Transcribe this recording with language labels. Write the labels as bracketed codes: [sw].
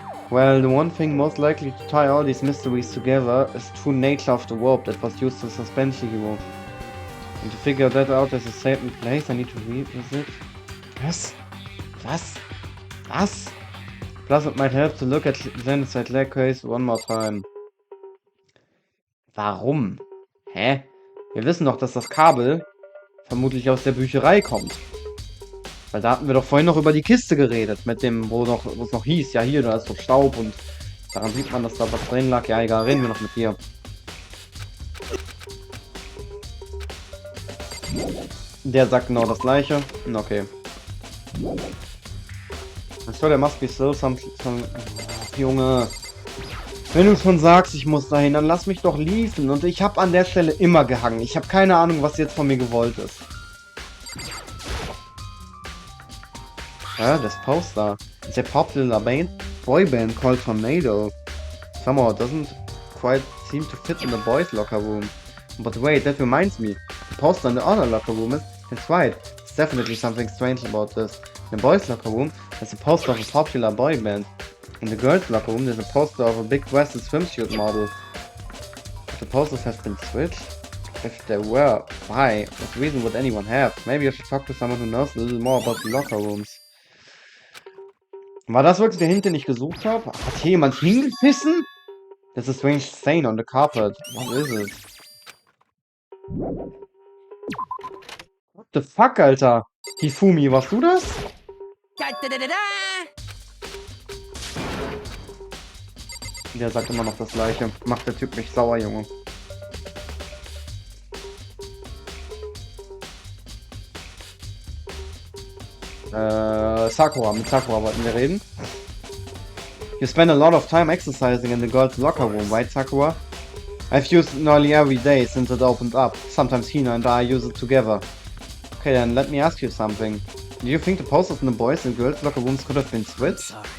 [en] Well, the one thing most likely to tie all these mysteries together is the true nature of the rope that was used to suspend Chihiro. And to figure that out as a certain place, I need to revisit. [de] Was? [en] Plus it might help to look at genocide leg case one more time. [de] Warum? Hä? Wir wissen doch, dass das Kabel vermutlich aus der Bücherei kommt. Weil da hatten wir doch vorhin noch über die Kiste geredet, mit dem, wo es noch hieß, ja hier, da ist so Staub und daran sieht man, dass da was drin lag. Ja, egal, reden wir noch mit dir. Der sagt genau das gleiche. Okay. [en] So, there must be still some... [de] Junge. Wenn du schon sagst, ich muss dahin, dann lass mich doch liefen. Und ich habe an der Stelle immer gehangen. Ich habe keine Ahnung, was jetzt von mir gewollt ist. Das Poster. [en] It's a popular boy band called Tornado. Somehow it doesn't quite seem to fit in the boys' locker room. But wait, that reminds me. The poster in the other locker room that's right. There's definitely something strange about this. In the boys' locker room, there's a poster of a popular boy band. In the girls' locker room, there's a poster of a big breasted swimsuit model. If the posters have been switched? If they were, why? What reason would anyone have? Maybe I should talk to someone who knows a little more about the locker rooms. [de] War das wirklich der Hint, den ich gesucht habe? Hat hier jemand hingepissen? [en] There's a strange stain on the carpet. What is it? What the fuck, [de] Alter? Hifumi, warst du das? Der sagt immer noch das gleiche. Macht der Typ mich sauer, Junge. Sakura. Mit Sakura wollten wir reden. [en] You spend a lot of time exercising in the girls' locker room, right, Sakura? I've used it nearly every day since it opened up. Sometimes Hina and I use it together. Okay, then let me ask you something. Do you think the posters in the boys' and girls' locker rooms could have been switched?